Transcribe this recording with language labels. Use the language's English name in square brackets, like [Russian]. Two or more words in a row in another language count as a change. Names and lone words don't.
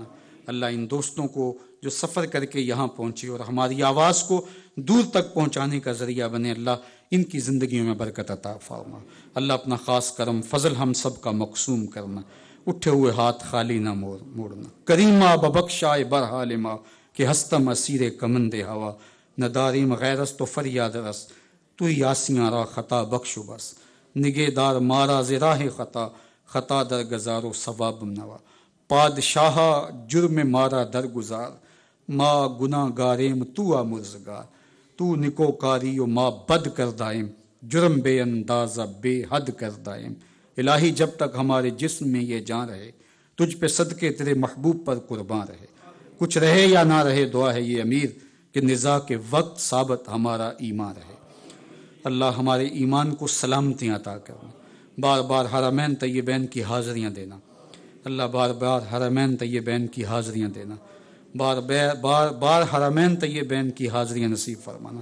[Urdu] اللہ ان دوستوں کو جو سفر کر کے یہاں پہنچے اور ہماری آواز کو دور تک پہنچانے کا ذریعہ بنے، اللہ ان کی زندگیوں میں برکت عطا فرما۔ اللہ اپنا خاص کرم فضل ہم سب کا مقسوم کرنا، اٹھے ہوئے ہاتھ خالی نہ موڑنا۔ [Persian] کریمہ ببخشائے برحال ما کہ ہستم اسیر کمند ہوا، نہ داریم غیرس تو فریاد رس، تو یاسیاں را خطا بخشو بس، نگے دار مارا ز راہ خطا، خطا در گزار و ثواب نوا، پادشاہ جرم مارا در گزار، ما گناہ گاریم تو آمرزگار، تو نکو کاری و ما بد کر دائم، جرم بے اندازہ بے حد کر دائم۔ [Urdu] الہی جب تک ہمارے جسم میں یہ جان رہے، تجھ پہ صدقے تیرے محبوب پر قرباں رہے، کچھ رہے یا نہ رہے دعا ہے یہ امیر کہ نزاع کے وقت ثابت ہمارا ایمان رہے۔ اللہ ہمارے ایمان کو سلامتی عطا کرنا، بار بار حرمین طیبین کی حاضریاں دینا، اللہ بار بار حرمین طیبین کی حاضریاں دینا، بار حرمین طیبین کی حاضریاں نصیب فرمانا۔